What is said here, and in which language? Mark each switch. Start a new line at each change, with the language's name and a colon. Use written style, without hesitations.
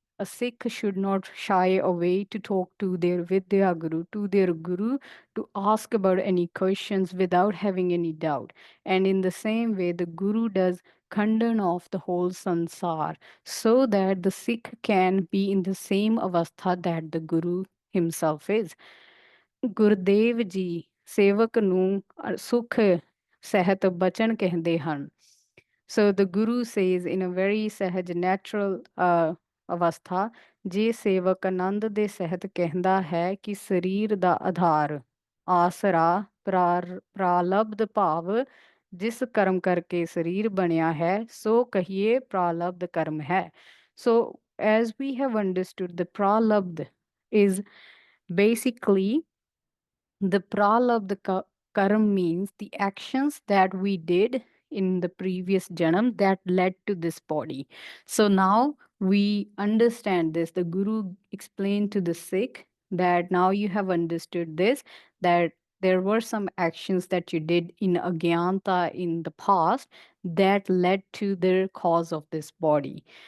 English: A Sikh should not shy away to talk to their Vidya Guru, to their Guru, to ask about any questions without having any doubt. And in the same way, the Guru does khandan of the whole sansar, so that the Sikh can be in the same avastha that the Guru himself is.
Punjabi: Gurdev ਜੀ ਸੇਵਕ ਨੂੰ ਸੁਖ ਸਹਿਤ ਬਚਨ ਕਹਿੰਦੇ ਹਨ.
English: So the Guru says in a very sahaj, natural avastha,
Punjabi: ਜੇ ਸੇਵਕ ਆਨੰਦ ਦੇ ਸਹਿਤ ਕਹਿੰਦਾ ਹੈ ਕਿ ਸਰੀਰ ਦਾ ਆਧਾਰ ਆਸਰਾ ਪ੍ਰਾਲਬਧ ਭਾਵ ਜਿਸ ਕਰਮ ਕਰਕੇ ਸਰੀਰ ਬਣਿਆ ਹੈ ਸੋ ਕਹੀਏ ਪ੍ਰਾਲਬਧ ਕਰਮ ਹੈ.
English: So as we have understood, the pralabdha is basically the pralabdha karam means the actions that we did in the previous janam that led to this body. So now we understand this. The Guru explained to the Sikh that now you have understood this, that there were some actions that you did in Agyanta in the past that led to the cause of this body.